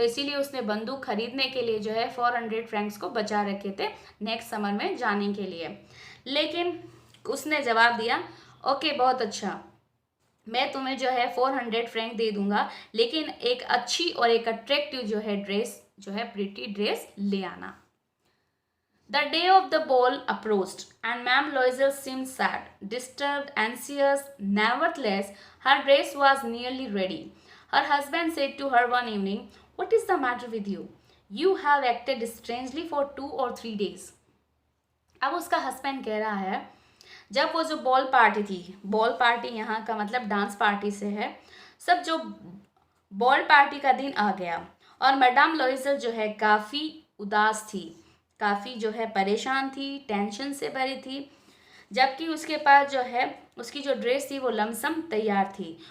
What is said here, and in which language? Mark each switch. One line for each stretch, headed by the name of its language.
Hindi: तो इसीलिए उसने बंदूक खरीदने के लिए जो है 400 फ्रैंक्स को बचा रखे थे नेक्स्ट समर में जाने के लिए। लेकिन उसने जवाब दिया, ओके बहुत अच्छा, मैं तुम्हें जो है 400 फ्रैंक दे दूंगा, लेकिन एक अच्छी और एक अट्रैक्टिव जो है ड्रेस जो है प्रिटी ड्रेस ले आना।
English: The day of the ball approached, and Ma'am Loisel seemed sad, disturbed, anxious. Nevertheless, her dress was nearly ready. Her husband said to her one evening, "What is the matter with you? You have acted strangely for 2 or 3 days."
Hindi: अब उसका husband कह रहा है, जब वो जो ball party थी, ball party यहाँ का मतलब डांस पार्टी से है, सब जो बॉल पार्टी का दिन आ गया और मैडम लोइजल जो है काफ़ी उदास थी, काफ़ी जो है परेशान थी, टेंशन से भरी थी, जबकि उसके पास जो है उसकी जो ड्रेस थी वो लमसम तैयार थी।